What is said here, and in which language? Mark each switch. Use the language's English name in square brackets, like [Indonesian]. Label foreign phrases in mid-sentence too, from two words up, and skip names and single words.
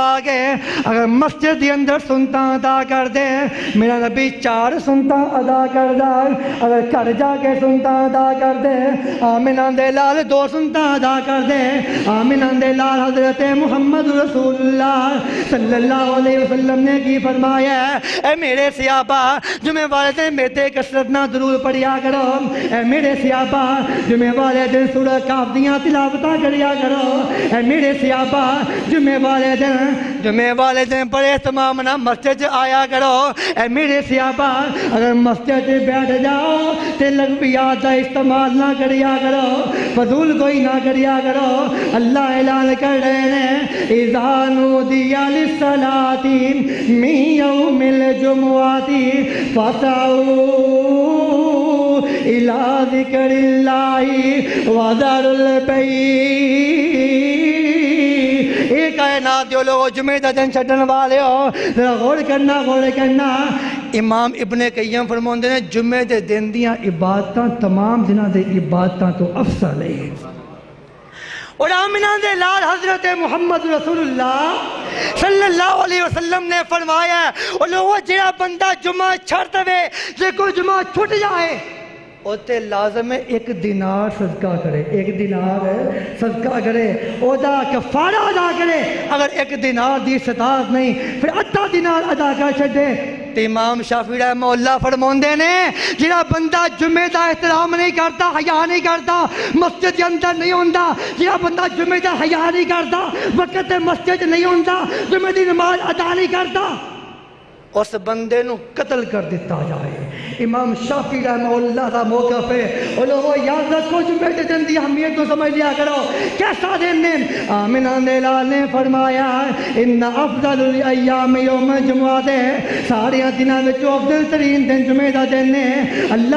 [Punjabi] کے اگر مسجد دی اندر سنتا ادا کر دے میرا نبی 4 سنتا ادا کر دا اگر گھر جا کے سنتا ادا کر دے آمین دے لال 2 سنتا ادا کر دے آمین دے لال حضرت محمد رسول اللہ [Arabic] صلی اللہ علیہ وسلم [Punjabi] نے کی فرمایا اے میرے صحابہ جمعے والے دن میرے کثرت نہ درود پڑھیا کرو اے میرے صحابہ جمعے والے دن سورہ کاف دیاں تلاوتاں کریا کرو اے میرے صحابہ جمعے والے دن بڑے اہتمام نہ مسجد آیا کرو اے میرے صحابہ اگر مسجد بیٹھ جاؤ تے لغویات دا استعمال نہ کریا کرو فضول کوئی نہ کریا کرو اللہ اعلان کر رہے ہیں [Arabic] اذا نودی للصلاۃ من یوم الجمعۃ فاسعوا الى ذکر اللہ وذروا البیع اے کائنات جو لوگ جمعہ دا دن چھڈن والے ہو ذرا غور کرنا امام ابن قیم فرماندے نے جمعے دے دن دیاں عبادتاں تمام دناں دے عبادتاں تو افضل ہے [Punjabi] اور آمینہ دے لال حضرت محمد رسول اللہ [Arabic] صلی اللہ علیہ وسلم [Punjabi] نے فرمایا اور لوگوں جہاں بندہ جمعہ چھڑ دے جے کوئی جمعہ چھٹ جائے اوتے لازم ہے 1 دینار صدقہ کرے 1 دینار صدقہ کرے او دا کفارہ ادا کرے اگر 1 دینار دی استطاعت نہیں پھر 1/2 دینار ادا کر چھڈے تے امام شافعی [Arabic] رحمہ اللہ [Punjabi] فرماندے نے جڑا بندہ جمعے دا احترام [Urdu] نہیں کرتا حیا نہیں کرتا مسجد کے اندر [Punjabi] نہیں ہوندا جڑا بندہ جمعے دا حیا نہیں کرتا وقت مسجد نہیں ہوندا جمعے دی نماز ادا نہیں کرتا اس بندے نو قتل کر دیتا جائے امام شافعی [Arabic] رحمہ اللہ [Punjabi] دا موقف ہے اور لوگوں یاد رکھو جمعے دے دن دی اہمیت کو سمجھ لیا کرو کیسا دن ہے آمینہ دے لال نے فرمایا [Arabic] ان افضل ایام [Punjabi] یوم جمعہ دے سارے دنوں میں افضل ترین دن جمعے دا دن ہے اللہ